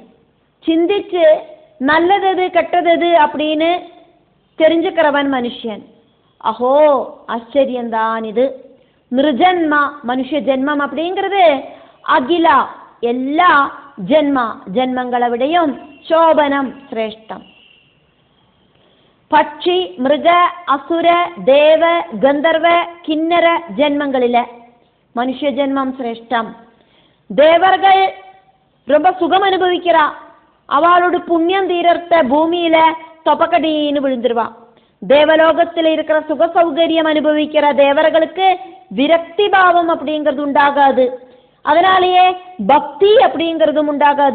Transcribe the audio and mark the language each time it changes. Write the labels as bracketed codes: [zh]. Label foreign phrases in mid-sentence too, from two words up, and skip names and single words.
[ta] சிந்திச்சு நல்லது கெட்டது அப்படின்னு தெரிஞ்சுக்கிறவன் மனுஷன். அஹோ ஆச்சரியம்தான் இது. நிருஜன்மா மனுஷ ஜென்மம் அப்படிங்கிறது அகிலா எல்லா ஜென்மங்களை விடையும் சோபனம் சிரேஷ்டம். [ml] പക്ഷി മൃഗ അസുര ദേവ ഗന്ധർവ കിന്നര ജന്മങ്ങളിലെ മനുഷ്യ ജന്മം ശ്രേഷ്ഠം. [ta] தேவர்கள் ரொம்ப சுகம் அனுபவிக்கிறா. அவளோட புண்ணியம் தீரத்த பூமியில தொப்பக்கடின்னு விழுந்துருவா. தேவலோகத்தில் இருக்கிற சுக சௌகரியம் அனுபவிக்கிற தேவர்களுக்கு விரக்தி பாவம் அப்படிங்கிறது உண்டாகாது. அதனாலேயே பக்தி அப்படிங்கிறதும் உண்டாகாது.